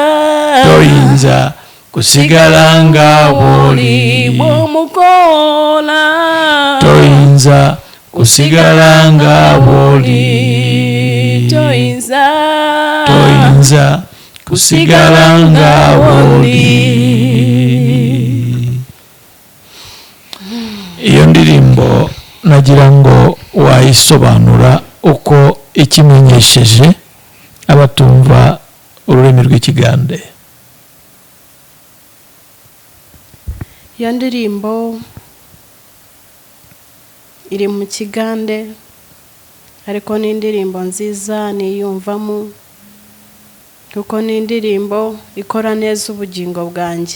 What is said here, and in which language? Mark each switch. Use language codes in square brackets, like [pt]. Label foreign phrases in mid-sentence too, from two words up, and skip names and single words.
[lg] kusigala nga bwoli Bwomukola toyinza kusigala nga bwoli toyinza kusigala nga bwoli. [rw] Iyo ndirimbo nagira ngo wayisobanura uko ikimenyesheje abatumva ururimi rw'ikigande. Iyo ndirimbo iri mu kigande ariko ni indirimbo nziza niyumvamo kuko ni indirimbo ikora neza ubugingo bwanjye